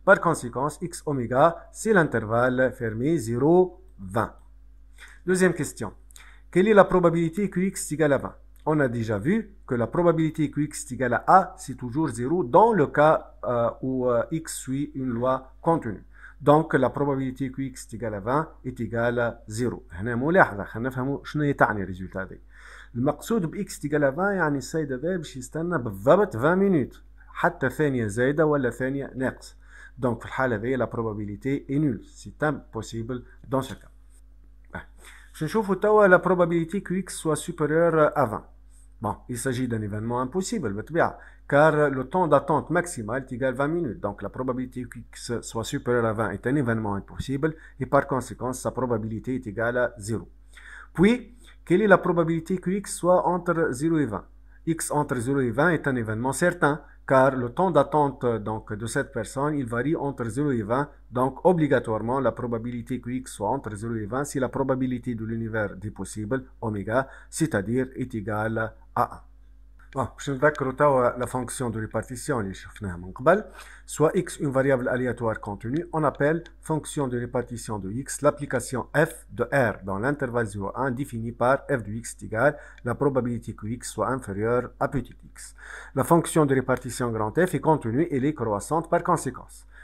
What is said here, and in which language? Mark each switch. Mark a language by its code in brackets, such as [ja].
[fr] Par conséquent, x oméga, c'est l'intervalle fermé 0, 20. Deuxième question. Quelle est la probabilité que x est égal à 20? On a déjà vu que la probabilité que x est égal à a, c'est toujours 0 dans le cas où x suit une loi continue. Donc la probabilité que x est égal à 20 est égale à 0. [ar] هنا ملاحظة خلينا نفهموا شنو تعني الريزولتا هذه. المقصود ب x تيجال 20 يعني السيد هذا باش يستنى بالضبط 20 مينوت حتى ثانية زايدة ولا ثانية ناقص. دونك في الحالة هذه لا [fr] probabilité est nulle. C'est impossible dans ce cas. [ar] باش نشوفوا توا [fr] la probabilité que x soit supérieur à 20. Bon, il s'agit d'un événement impossible, [ar] بالطبيعة, [fr] car le temps d'attente maximal est égal à 20 minutes. Donc la probabilité que x soit supérieur à 20 est un événement impossible et par conséquent sa probabilité est égale à 0. Puis, quelle est la probabilité que x soit entre 0 et 20? X entre 0 et 20 est un événement certain, car le temps d'attente de cette personne, il varie entre 0 et 20. Donc, obligatoirement, la probabilité que x soit entre 0 et 20, c'est la probabilité de l'univers des possibles, oméga, c'est-à-dire est égale à 1. [ar] Bon, باش نذكروا توا [fr] la fonction de répartition [ar] اللي شفناها من قبل. [fr] Soit x une variable aléatoire continue, on appelle fonction de répartition de x l'application f de r dans l'intervalle 0,1 définie par f de x est égal la probabilité que x soit inférieure à petit x. La fonction de répartition grand F est continue et elle est croissante par conséquence.